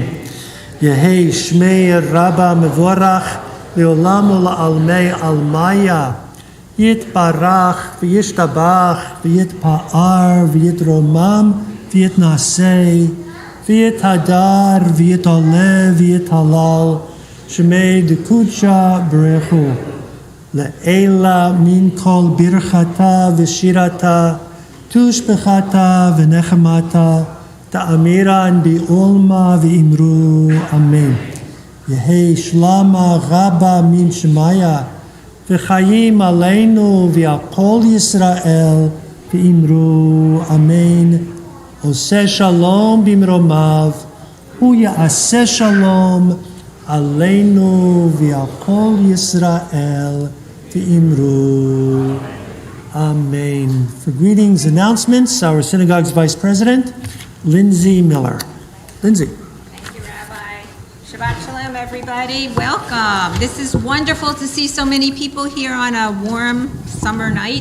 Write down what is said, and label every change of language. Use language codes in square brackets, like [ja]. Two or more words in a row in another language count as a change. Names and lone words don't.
[arc] יהא שמיה רבא מברך לעלם ולעלמי עלמיא יתברך וישתבח ויתפאר ויתרומם ויתנשא ויתהדר ויתעלה ויתהלל שמיה דקדשא בריך הוא לעלא מן כל ברכתא ושירתא תשבחתא ונחמתא דאמירן בעלמא ואמרו אמן. יהא שלמא רבא מן שמיא וחיים עלינו ועל כל ישראל ואמרו אמן. [he] עושה שלום במרומיו הוא יעשה שלום עלינו ועל כל ישראל ואמרו אמן. [en] For greetings, announcements, our synagogue's vice president, Lindsay Miller. Lindsay. [he] שבת שלום, [en] everybody. Welcome. This is wonderful to see so many people here on a warm summer night.